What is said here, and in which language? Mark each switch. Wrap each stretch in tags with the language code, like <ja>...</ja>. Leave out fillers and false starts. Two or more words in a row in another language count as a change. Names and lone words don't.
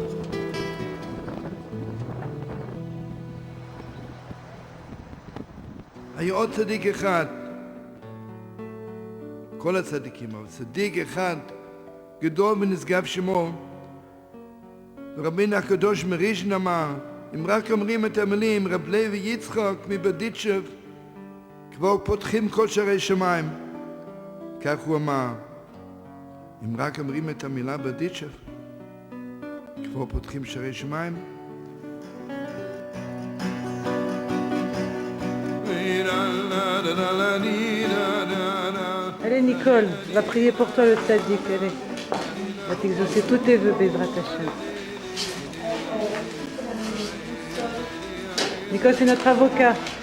<he>היה עוד צדיק אחד, כל הצדיקים, אבל צדיק אחד גדול ונשגב שמו, ורבינו הקדוש מריז'ן אמר, אם רק אומרים את המילים רב לוי יצחק מברדיצ'ב, כבר פותחים כל שערי שמיים. כך הוא אמר, אם רק אומרים את המילה ברדיצ'ב, כבר פותחים שערי שמיים.</he> <fr>Allez Nicole, va prier pour toi le tzaddik, allez. Va t'exaucer tous tes vœux,</fr> <he>בעזרת השם.</he> <fr>Nicole, c'est notre avocat.</fr>